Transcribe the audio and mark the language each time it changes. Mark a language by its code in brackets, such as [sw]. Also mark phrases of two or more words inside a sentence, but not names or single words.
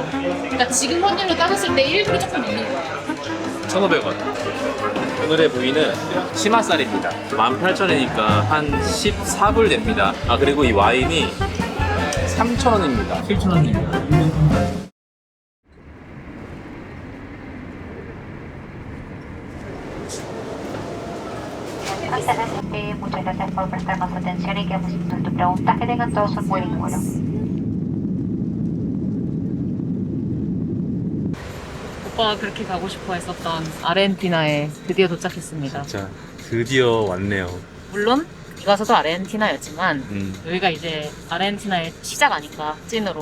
[ko] 그러니까 지금 환율로 따졌을 때 1불이 조금 있는 거야. 1,500원. 오늘의 부위는 치마살입니다. 18,000원이니까 한 14불 됩니다. 아, 그리고 이 와인이 3,000원입니다. 7,000원입니다. [es] Muchas gracias por prestarnos atención y quedamos atentos a tus preguntas. Que tengan todos un buen vuelo. [ko] 오빠가 그렇게 가고 싶어 했었던 아르헨티나에 드디어 도착했습니다. 자, 드디어 왔네요. 물론 이가서도 아르헨티나였지만 여기가 이제 아르헨티나의 시작 아닌가 찐으로.